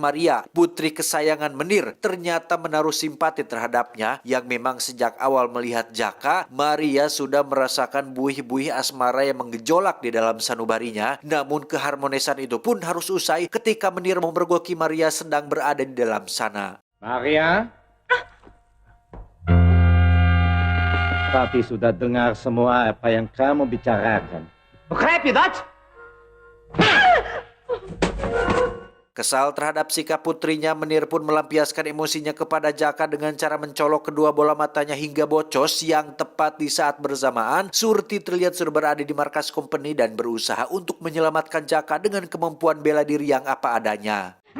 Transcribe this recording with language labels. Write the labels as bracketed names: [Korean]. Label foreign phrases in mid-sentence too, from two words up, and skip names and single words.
[Indonesian] Maria, putri kesayangan Menir, ternyata menaruh simpati terhadapnya, yang memang sejak awal melihat Jaka, Maria sudah merasakan buih-buih asmara yang menggejolak di dalam sanubarinya. Namun keharmonisan itu pun harus usai ketika Menir memergoki Maria sedang berada di dalam sana. Maria? Papi sudah dengar semua apa yang kamu bicarakan. [Dutch] Begrijp je dat? [Indonesian] Kesal terhadap sikap putrinya, Menir pun melampiaskan emosinya kepada Jaka dengan cara mencolok kedua bola matanya hingga bocos, yang tepat di saat bersamaan Surti terlihat sudah berada di markas company dan berusaha untuk menyelamatkan Jaka dengan kemampuan bela diri yang apa adanya.